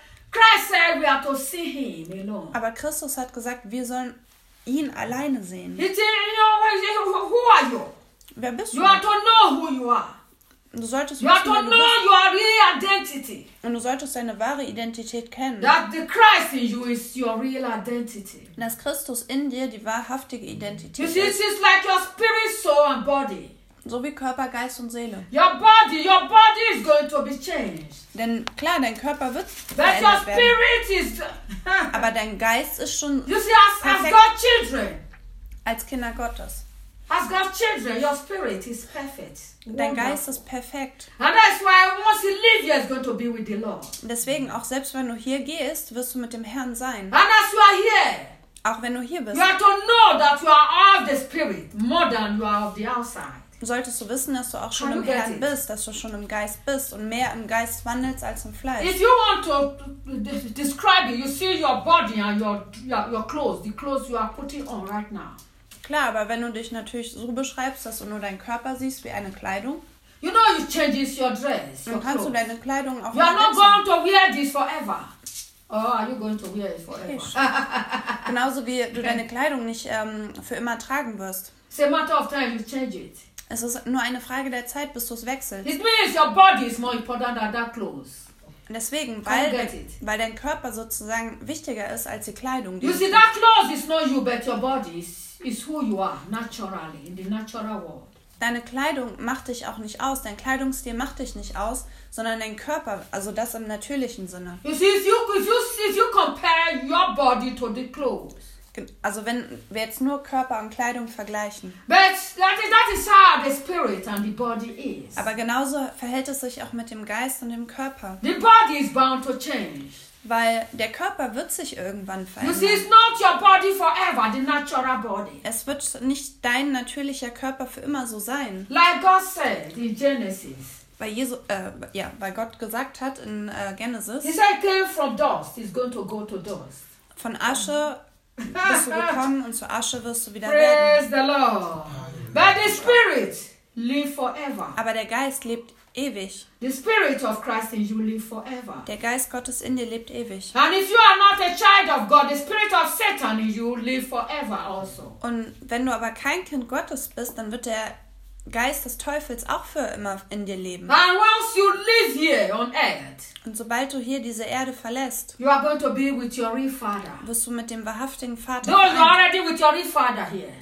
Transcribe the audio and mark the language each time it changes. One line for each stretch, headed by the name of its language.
English: Christ said, we are to see him, you know.
German: Aber Christus hat gesagt, wir sollen ihn alleine sehen.
English: Who are you?
German: Wer bist du?
English: You are to know who you are.
German: Du solltest
English: you
German: wissen,
English: are to know your real identity.
German: Und du solltest deine wahre Identität kennen.
English: That the Christ in you is your real identity.
German: Dass Christus in dir die wahrhaftige Identität ist.
English: This is like your spirit, soul and body.
German: So wie Körper, Geist und Seele.
English: Your body is going to be changed.
German: Denn klar, dein Körper wird verändert
English: your spirit
German: werden.
English: Is the...
German: Aber dein Geist ist schon.
English: You see, as God children.
German: Als Kinder Gottes.
English: As God children, your spirit is perfect.
German: Dein Geist ist perfekt.
English: And that's why once you live here, it's going to be with the Lord.
German: Deswegen auch selbst wenn du hier gehst, wirst du mit dem Herrn sein.
English: And as you are here.
German: Auch wenn du hier bist.
English: You have to know that you are of the spirit more than you are of the outside.
German: Solltest du wissen, dass du auch schon im Herrn bist, dass du schon im Geist bist und mehr im Geist wandelst als im Fleisch.
English: If you want to describe it, you see your body and your clothes, the clothes you are putting on right now.
German: Klar, aber wenn du dich natürlich so beschreibst, dass du nur deinen Körper siehst wie eine Kleidung.
English: You know you change your dress.
German: Dann kannst du deine Kleidung auch.
English: You are not going to wear this forever. Oh, are you going to wear it forever?
German: Genauso wie du deine Kleidung nicht für immer tragen wirst.
English: It's a matter of time you change it.
German: Es ist nur eine Frage der Zeit, bis du es wechselst.
English: It means your body is more important than that clothes.
German: Deswegen, weil dein Körper sozusagen wichtiger ist als die Kleidung.
English: You see, that clothes is not you, but your body is who you are naturally in the natural world.
German: Deine Kleidung macht dich auch nicht aus. Dein Kleidungsstil macht dich nicht aus, sondern dein Körper, also das im natürlichen Sinne.
English: You see, if you compare your body to the clothes.
German: Also wenn wir jetzt nur Körper und Kleidung vergleichen.
English: But that is how the spirit and the body is.
German: Aber genauso verhält es sich auch mit dem Geist und dem Körper.
English: The body is bound to change.
German: Weil der Körper wird sich irgendwann verändern.
English: You see, it's not your body forever, the natural body.
German: Es wird nicht dein natürlicher Körper für immer so sein.
English: Like God said in Genesis.
German: Weil Jesus, weil Gott gesagt hat in Genesis.
English: He said, came from dust, he's going to go to dust.
German: Von Asche. Bist du gekommen und zur Asche wirst du wieder
English: praise Praise the Lord. But the Spirit live forever.
German: Aber der Geist lebt ewig.
English: The Spirit of Christ in you live forever.
German: Der Geist Gottes in dir lebt ewig.
English: And if you are not a child of God, the Spirit of Satan in you live forever also.
German: Und wenn du aber kein Kind Gottes bist, dann wird der Geist des Teufels auch für immer in dir leben.
English: And once you live here on earth,
German: und sobald du hier diese Erde verlässt,
English: you are going to be with your real father.
German: Wirst du mit dem wahrhaftigen Vater sein.
English: No, you are already with your real father here.